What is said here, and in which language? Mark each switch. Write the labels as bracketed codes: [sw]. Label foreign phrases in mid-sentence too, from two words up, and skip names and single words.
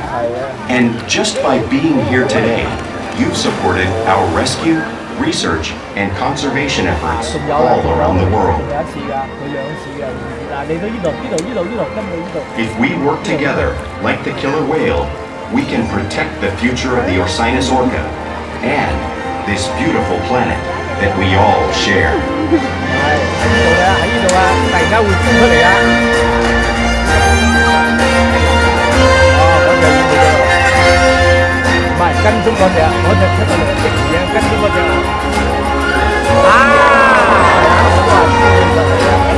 [en] And just by being here today, you've supported our rescue, research, and conservation efforts all around the world. If we work together, like the killer whale, we can protect the future of the Orca and this beautiful planet that we all share. [yue] 喺呢度啊，突然間會衝出嚟啊！哦，嗰隻已經冇咗啦，唔係跟蹤嗰隻，嗰隻出到嚟即時啊，跟蹤嗰隻啊！我都話輸咗嚟啊！